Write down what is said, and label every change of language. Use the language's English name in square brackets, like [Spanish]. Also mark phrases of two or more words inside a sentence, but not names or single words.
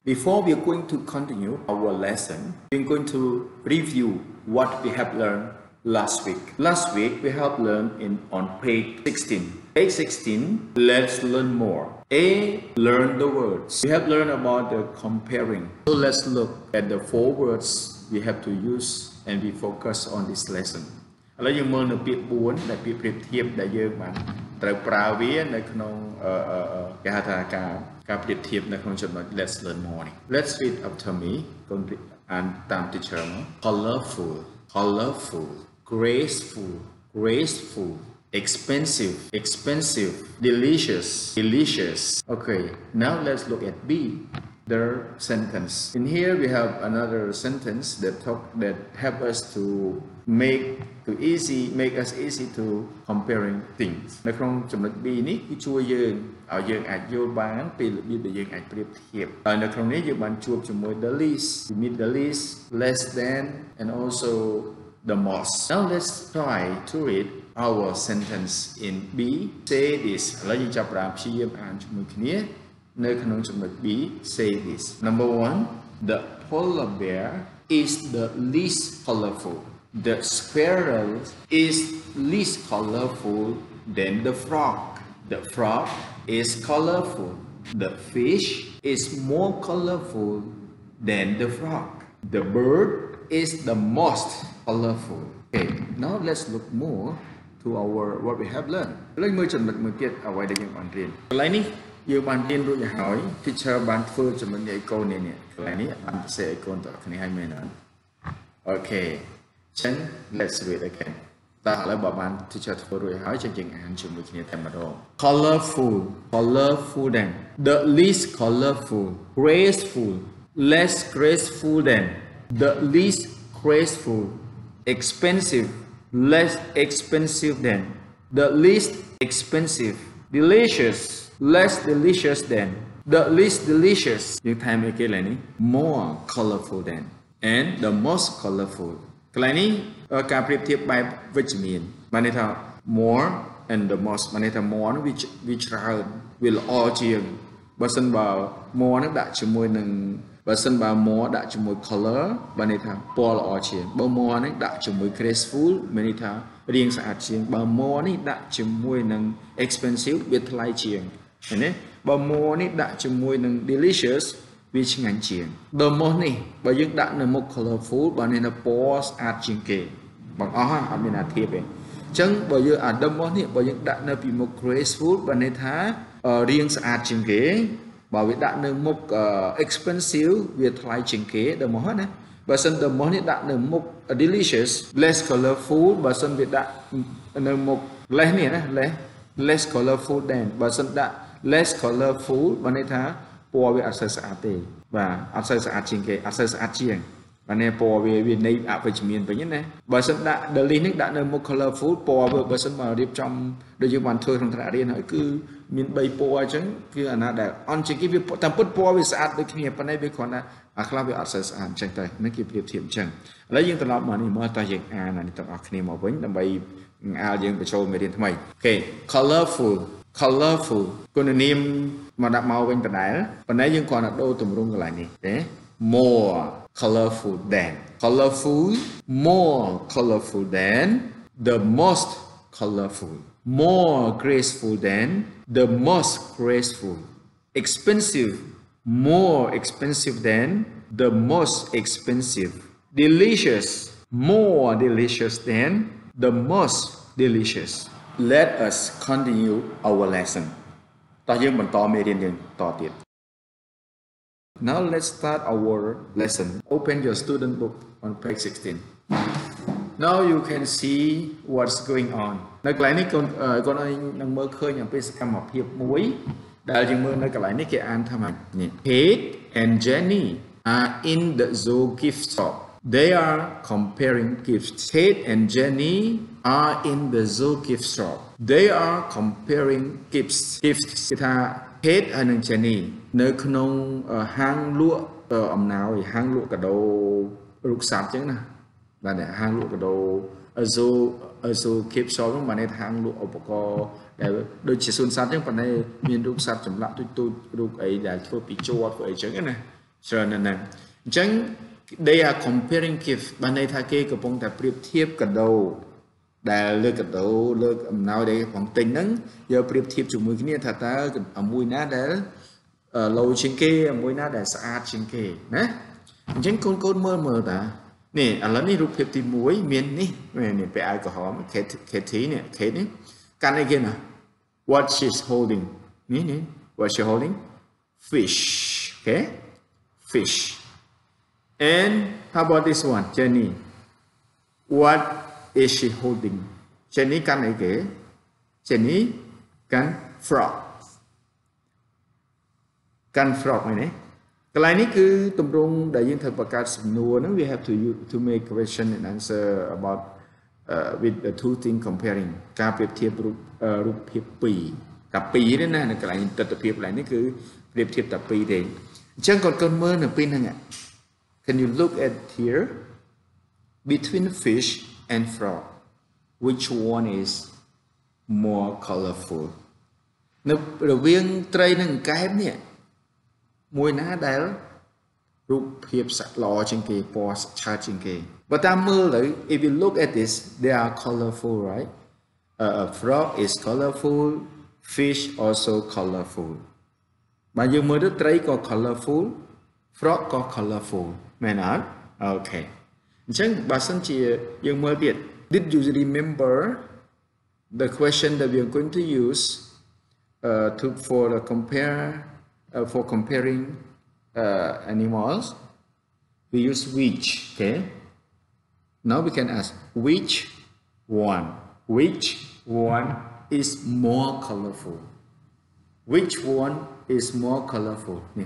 [English] Before we are going to continue our lesson, we are going to review what we have learned last week. Last week we have learned on page 16. Page 16, let's learn more. A, learn the words. We have learned about the comparing. So let's look at the 4 words we have to use and we focus on this lesson. [Khmer] ឥឡូវយើងមើលនៅពាក្យ4ដែលពាក្យប្រៀបធៀបដែលយើងបានត្រូវប្រើវានៅក្នុងគេហៅថាការប្រៀបធៀបនៅក្នុងចំណុច [English] Let's learn more [Khmer] នេះ [English] Let's read after me [Khmer] កូនអានតាម teacher មក [English] colorful colorful graceful graceful expensive expensive delicious delicious Okay, now let's look at B, the sentence. In here we have another sentence that help us to make us easy to comparing things [Khmer] នៅក្នុងចំណុច B នេះគឺជួយយើងឲ្យយើងអាចយល់បានពីរបៀបដែលយើងអាចប្រៀបធៀបហើយនៅក្នុងនេះយើងបានជួបជាមួយ [English] the least, we meet the least, less than and also the most. Now let's try to read our sentence in B. Say this. [Khmer] ឥឡូវយើងចាប់ផ្ដើមព្យាយាមអានជាមួយគ្នានៅក្នុងចំណុច B. [English] Say this. Number 1, the polar bear is the least colorful. The squirrel is least colorful than the frog. The frog is colorful. The fish is more colorful than the frog. The bird is the most colorful. Okay, now let's look more to our what we have learned. [Khmer] ឥឡូវមើលចំណុចមួយទៀតអ្វីដែលយើងបានរៀនកន្លែងនេះយើងបានរៀនរួចហើយ teacher បានធ្វើចំណុចអេកូនេះកន្លែងនេះបានផ្សេងអេកូនតើគ្នាឲ្យមែនអត់ [English] Okay, then let's read again. [Khmer] តើឥឡូវបើបាន teacher ធ្វើរួចហើយយើងអានជាមួយគ្នាតែម្ដង [English] Colorful colorful than the least colorful graceful less graceful than the least graceful expensive less expensive than the least expensive delicious less delicious than the least delicious [Khmer] យើងថែមអីគេឡើយនេះ [English] more colorful than and the most colorful [Khmer] កន្លែងនេះការប្រៀបធៀបបែបវិជ្ជមានបានន័យថា [English] more and the most [Khmer] បានន័យថា more វាច្រើនវាល្អជាងបើសិនបើ more នឹងដាក់ជាមួយនឹងបើសិនបើ more ដាក់ជាមួយ color បានន័យថាព ណ៌ល្អជាងបើ more នេះដាក់ជាមួយ graceful មានន័យថារាងស្អាតជាងបើ more នេះដាក់ជាមួយនឹង expensive វាថ្លៃជាងឃើញទេបើ more នេះដាក់ជាមួយនឹង delicious វាឆ្ងាញ់ជាង [English] the most [Khmer] នេះបើយើងដាក់នៅមុខ colorful បានន័យថាពណ៌ស្អាតជាងគេបងអស់អត់មានអាធៀបទេអញ្ចឹងបើយើងអា [English] the most [Khmer] នេះបើយើងដាក់នៅពីមុខ graceful បានន័យថារាងស្អាតជាងគេបើវាដាក់នៅមុខ expensive វាថ្លៃជាងគេ [English] the most [Khmer] ណាបើសិន [English] the most [Khmer] នេះដាក់នៅមុខ [English] delicious less colorful [Khmer] បើសិនវាដាក់នៅមុខ less នេះណា [English] less colorful than [Khmer] បើសិនដាក់ [English] less colorful [Khmer] បានន័យថាពណ៌វាអត់សូវ ស្អាតទេបាទអត់សូវស្អាតជាងគេអត់សូវស្អាតជាងបានន័យពណ៌វានៃអវិជ្ជមានវិញណាបើសិនដាក់ [English] the least [Khmer] នេះដាក់នៅមុខ colorful ពណ៌វាបើសិនមករៀបចំដូចយើងបានធ្វើ ក្នុងថ្នាក់រៀនហើយគឺមាន3ពណ៌អញ្ចឹងគឺអាណាដែលអន់ជាងគេវាតាមពិតពណ៌វាស្អាតដូចគ្នាប៉ុន្តែវាគ្រាន់តែអាខ្លះវាអត់សូវ ស្អាតអញ្ចឹងតែនេះគេប្រៀបធៀបអញ្ចឹងឥឡូវយើងត្រឡប់មកនេះមើលតើយើងអានអានេះទាំងអស់គ្នាមកវិញដើម្បីអាលយើងបញ្ចូលមេ រៀនថ្មីអូខេ [English] colorful colorful [Khmer] គុណនាមមកដាក់មកវិញដដែលប៉ុន្តែយើងគ្រាន់តែ ដូរទម្រង់កន្លែងនេះទេ [English] more colorful than colorful more colorful than the most colorful more graceful than the most graceful expensive more expensive than the most expensive delicious more delicious than the most delicious Let us continue our lesson [Khmer] តោះយើងបន្តមេរៀនយើងតទៀត [English] Now let's start our lesson. Open your student book on page 16. Now you can see what's going on. [Khmer] នៅកន្លែងនេះកូនឲ្យនឹងមើលឃើញអំពីសកម្មភាពមួយដែលយើងមើលនៅកន្លែងនេះគេអានថាម៉េចនេះ [English] Kate and Jenny are in the zoo gift shop. They are comparing gifts. Kate and Jenny are in the zoo gift shop. They are comparing gifts. [Khmer] Gifts គឺថា Kate ហើយនិង Jenny នៅក្នុងហាងលក់អំណោយហាងលក់កាដូរូបសត្វអញ្ចឹងណាបាទហាងលក់កាដូ [English] zoo gift shop [Khmer] ហ្នឹងបានន័យថាហាងលក់ឧបករណ៍ដែល ដូចជាសួនសត្វអញ្ចឹងប៉ុន្តែមានរូបសត្វចម្លាក់ទូចៗរូបអីដែលធ្វើពីជ័រធ្វើអីអញ្ចឹងណាច្រើនណាស់ហ្នឹងអញ្ចឹង [English] they are comparing gift [Khmer] បានន័យថា គេកំពុងតែប្រៀបធៀបកាដូដែលលើកកាដូលើកអំណោយដែលកំទិញហ្នឹងយកប្រៀបធៀបជាមួយ គ្នាថាតើមួយណាដែលឡូជាងគេមួយណាដែលស្អាតជាងគេណា អញ្ចឹងកូនមើលតានេះឥឡូវនេះរូបភាពទី1មាននេះពាក់អាវក្រហម Katie នេះ Kate នេះកាន់អីគេណា [English] what she's holding [Khmer] នេះ [English] what she holding fish okay fish and how about this one Jenny what is she holding [Khmer] Jenny កាន់អីគេ Jenny កាន់ frog កាន់ frog ហ្នឹងណាកន្លែងនេះគឺទម្រង់ដែលយើងត្រូវបង្កើតសំណួរហ្នឹង [English] we have to make question and answer about with the two things comparing [Khmer] ការប្រៀបធៀបរូបភាពពីរតែពី រទេណានៅកន្លែងទស្សនភាពកន្លែងនេះគឺប្រៀបធៀបតែពីរទេអញ្ចឹងកូនមើលនៅពីហ្នឹង [English] Can you look at here between fish and frog which one is more colorful [Khmer] នៅរវាងត្រីនិងកែបនេះមួយណាដែលរូបភាពល្អជាងគេពណ៌ឆើតជាងគេបើតាមមើល [English] ទៅ if you look at this they are colorful right a frog is colorful fish also colorful [Khmer] បើយើងមើលទៅត្រីក៏ [English] colorful frog ក៏ colorful [Khmer] មែនអត់ [English] okay [Khmer] អញ្ចឹងបើសិនជាយើងមើលទៀត [English] did you remember the question that we are going to use for comparing animals we use which okay now we can ask which one is more colorful which one is more colorful yeah.